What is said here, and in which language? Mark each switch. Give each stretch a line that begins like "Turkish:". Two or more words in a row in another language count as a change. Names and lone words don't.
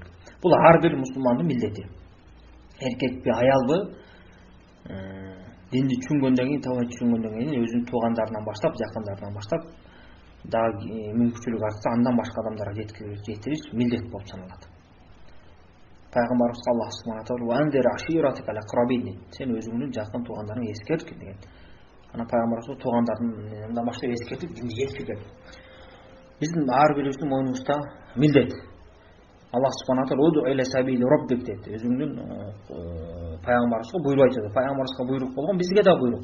Kyrgyz: Бул ар бир мусулмандын милдети. Эркекпи, аялбы, динди түшүнгөндөн кийин, тавхид түшүнгөндөн кийин өзүнүн туугандарынан баштап, жакындарынан баштап, дагы мүмкүнчүлүк артса андан башка адамдарга жеткириш милдет болуп саналат. Пайгамбарыбыз Аллах
Arabic: سبحانه وتعالى
Kyrgyz: сен өзүңнүн жакын туугандарыңды эскерт деген. Анан пайгамбарыбыз туугандарынан баштап эскертип динди жеткирген. Биздин ар бирибиздин мойнубузда милдет. Аллах
Arabic: سبحانه و
Kyrgyz: дейт. Өзүңнүн пайгамбарыбызга буйрук айтат. Пайгамбарыбызга буйрук болгон бизге да буйрук.